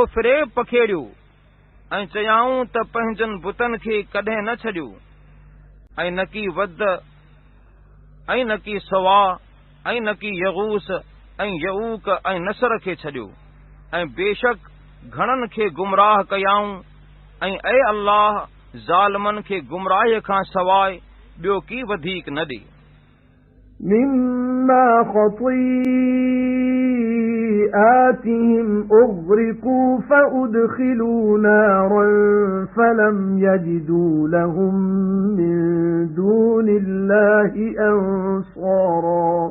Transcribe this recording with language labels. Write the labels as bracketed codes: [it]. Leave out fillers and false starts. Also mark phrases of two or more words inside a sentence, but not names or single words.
[sd] फ़िरेब पखेड़ियो ऐं चयाऊं त पंहिंजनि बुतनि खे कॾहिं न छॾियो, ऐं न की वद ऐं न की सवा ऐं न की यगूस ऐं यऊक ऐं नसर खे छॾियो, ऐं बेशक घणनि खे गुमराह कयाऊं, ऐं ऐ अल्लाह ज़ालिमनि खे गुमराहीअ खां सवाइ ॿियो की वधीक न ॾे। [ar] مما خطيئاتهم أغرقوا فأدخلوا نارا فلم يجدوا لهم من دون الله أنصارا